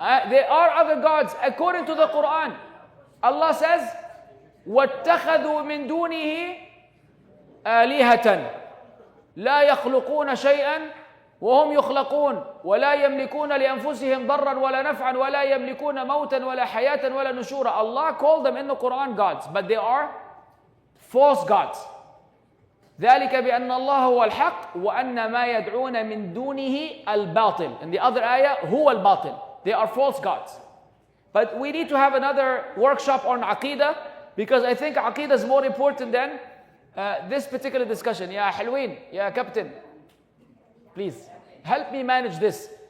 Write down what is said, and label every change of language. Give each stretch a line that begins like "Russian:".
English: There are other gods according to the Quran.
Arabic: Allah says, وَاتَّخَذُوا مِن دُونِهِ آلِهَةً لَا يَخْلُقُونَ شَيْئًا وهم يخلقون ولا يملكون لأنفسهم ضرا ولا نفعا ولا يملكون موتا ولا حياة ولا نشورا.
English: Allah called them in the Quran gods, but they are false gods.
Arabic: ذلك بأن الله هو الحق وأن ما يدعون من دونه الباطل.
English: In the other ayah,
Arabic: هو الباطل.
English: They are false gods. But we need to have another workshop on Aqidah, because I think Aqidah is more important than this particular discussion. Ya Halween, Ya Captain, please help me manage this.